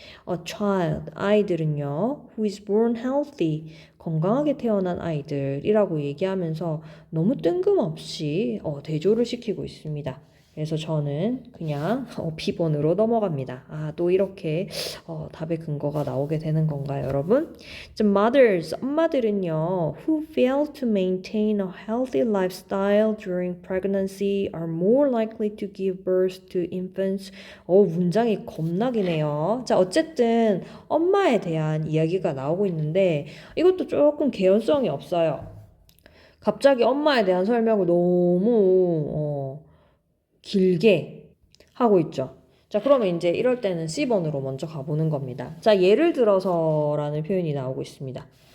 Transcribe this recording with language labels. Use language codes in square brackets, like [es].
[en] A child, [ko] 아이들은요, [en] who is born healthy, [ko] 건강하게 태어난 아이들이라고 얘기하면서 너무 뜬금없이 대조를 시키고 있습니다. 그래서 저는 그냥 B번으로 넘어갑니다. 또 이렇게 답의 근거가 나오게 되는 건가요, 여러분? [en] Mothers, [ko] 엄마들은요, [en] who fail to maintain a healthy lifestyle during pregnancy are more likely to give birth to infants. [ko] 문장이 겁나기네요. 자, 어쨌든 엄마에 대한 이야기가 나오고 있는데 이것도 조금 개연성이 없어요. 갑자기 엄마에 대한 설명을 너무 길게 하고 있죠. 자, 그러면 이제 이럴 때는 C번으로 먼저 가보는 겁니다. 자, 예를 들어서라는 표현이 나오고 있습니다.